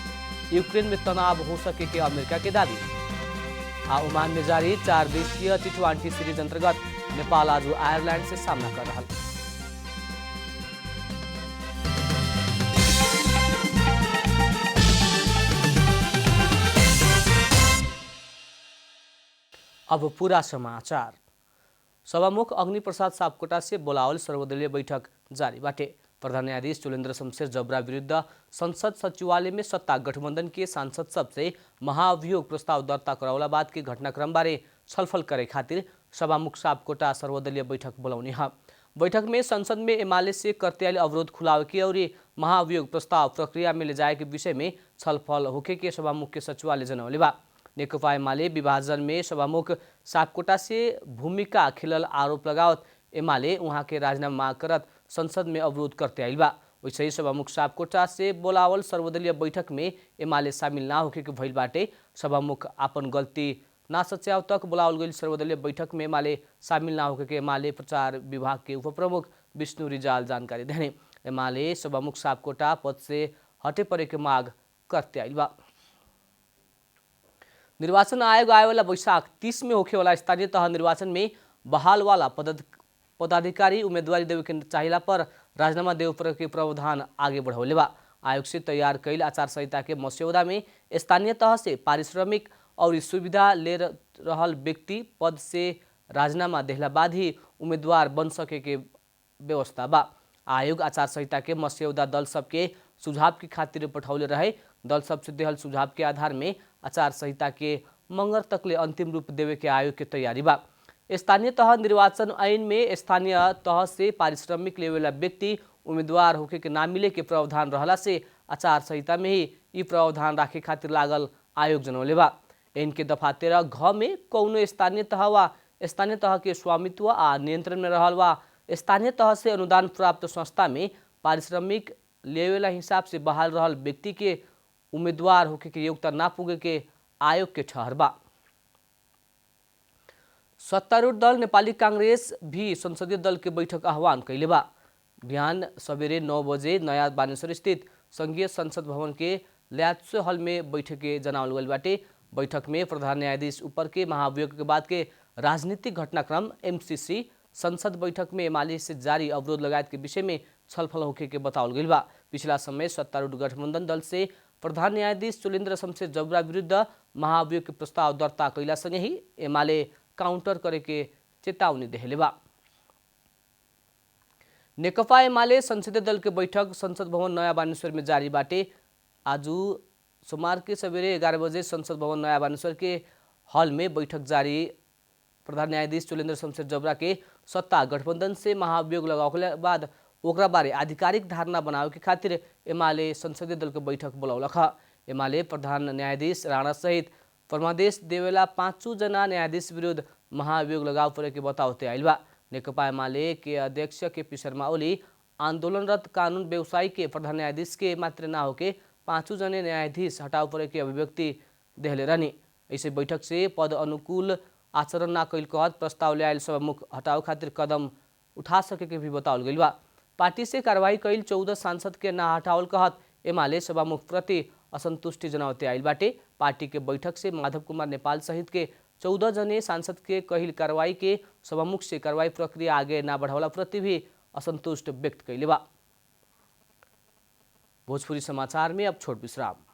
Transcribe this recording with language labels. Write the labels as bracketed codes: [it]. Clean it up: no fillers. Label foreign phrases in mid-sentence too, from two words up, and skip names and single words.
[bho] यूक्रेन में तनाव हो सके के अमेरिका के दावी। ओमान में जारी 4 देशीय टी20 सीरीज अंतर्गत नेपाल आज आयरलैंड से सामना कर रहा। अब पूरा समाचार। सभामुख अग्नि प्रसाद सापकोटा से बोलावल सर्वदलीय बैठक जारी बाटे। प्रधान न्यायाधीश चुलेन्द्र शमशेर जबरा विरुद्ध संसद सचिवालय में सत्ता गठबंधन के सांसद सबसे महाअभियोग प्रस्ताव दर्ता करावला बाद के घटनाक्रम बारे छलफल करे खातिर सभामुख सापकोटा सर्वदलीय बैठक बोलाउने है। बैठक में संसद में एमाले से कर्तव्य अवरोध खुलावे के और महाअभियोग प्रस्ताव प्रक्रिया में ले जाए के विषय में छलफल होके के सभामुख के सचिवालय जनौले बा। नेकपा एमाले विभाजन में सभामुख सापकोटा से भूमिका खेलल आरोप लगावत एमाले वहाँ के राजीनामा मांग करत संसद में अवरोध करते आइल बा। वैसे ही सभामुख सापकोटा से बोलावल सर्वदलीय बैठक में एमाले शामिल ना होके के भइल बाटे। सभामुख आपन गलती ना सच्याव तक बोलावल गई सर्वदलीय बैठक में एमाले शामिल ना होके के एमाले प्रचार विभाग के उपप्रमुख विष्णु रिजाल जानकारी देने। एमाले सभामुख सापकोटा पद से हटे पड़े के मांग करते आइल बा। निर्वाचन आयोग आए वाला वैशाख 30 में होखे वाला स्थानीय तह निर्वाचन में बहाल वाला पदाधिकारी उम्मीदवारी देवे के चाहिला पर राजीनामा देवे पर के प्रावधान आगे बढ़ौले बा। आयोग से तैयार कैल आचार संहिता के मसौदा में स्थानीय तह से पारिश्रमिक और सुविधा ले रहल व्यक्ति पद से राजीनामा देहला बाद ही उम्मीदवार बन सके के व्यवस्था बा। आयोग आचार संहिता के मसौदा दल सबके सुझाव की खातिर पठौले रहे। दल सबसे देहल सुझाव के आधार में आचार संहिता के मंगर तकले अंतिम रूप देवे के आयोग के तैयारी बा। स्थानीय तह निर्वाचन ऐन में स्थानीय तह से पारिश्रमिक लेवेला व्यक्ति उम्मीदवार होके के ना मिले के प्रावधान रहला से आचार संहिता में ही ये प्रावधान राखे खातिर लागल आयोग जनौले बा। इनके दफा 13 घ में कौनो स्थानीय तह वा स्थानीय तह के स्वामित्व आ नियंत्रण में रहल वा स्थानीय तह से अनुदान प्राप्त संस्था में पारिश्रमिक लेवेला हिसाब से बहाल रहल व्यक्ति के उम्मीदवार होके के योग्यता ना पुगे के आयोग के ठहर बा। सत्तारूढ़ दल नेपाली कांग्रेस भी संसदीय दल के बैठक आह्वान कैले बा। बिहान सवेरे 9 बजे नया बानेश्वर स्थित संघीय संसद भवन के ल्यात्सो हल में बैठक के जनावल गइल बाटे। बैठक में प्रधान न्यायाधीश ऊपर के महाअभियोग के बाद के राजनीतिक घटनाक्रम एमसीसी संसद बैठक में एमाले से जारी अवरोध लगायत के विषय में छलफल होके के बतावल गइल बा। पिछला समय सत्तारूढ़ गठबंधन दल से प्रधान न्यायाधीश चुलेन्द्र शमशेर जबरा विरुद्ध महाअभियोग के प्रस्ताव दर्ता कैला सँगै ही एमाले काउंटर करे के चेतावनी देहले बा। नेकपा एमाले संसदीय दल के बैठक संसद भवन नया बानेश्वर में जारी बाटे। आज सोमवार के सवेरे 11 बजे संसद भवन नया बानेश्वर के हॉल में बैठक जारी। प्रधान न्यायाधीश चुलेन्द्र शमशेर जबरा के सत्ता गठबंधन से महाअभियोग लगावला बाद ओकरा बारे आधिकारिक धारणा बनावे के खातिर एमाले संसदीय दल के बैठक बोलौलक। एमाले प्रधान न्यायाधीश राणा सहित परमादेश देवेला 5 जना न्यायाधीश विरुद्ध महाअभियोग लगाव परे के बतावते आइल बा। नेकपा एमाले के अध्यक्ष केपी शर्मा ओली आंदोलनरत कानून व्यवसायी के प्रधान न्यायाधीश के मात्र ना होके 5 जने न्यायाधीश हटाव परे के अभिव्यक्ति देहले रहनी। ऐसे बैठक से पद अनुकूल आचरण ना कैल कहत प्रस्ताव ल्यायल सभामुख हटाव खातिर कदम उठा सके के भी बतावल गइल बा। पार्टी से कार्रवाई कैल 14 सांसद के ना हटावल कहत एमाले सभामुख प्रति असंतुष्टि जनावते आइल बाटे। पार्टी के बैठक से माधव कुमार नेपाल सहित के 14 जने सांसद के कहिल कार्रवाई के सभामुख से कार्रवाई प्रक्रिया आगे ना बढ़ावला प्रति भी असंतुष्ट व्यक्त कैले बा। भोजपुरी समाचार में अब छोट विश्राम।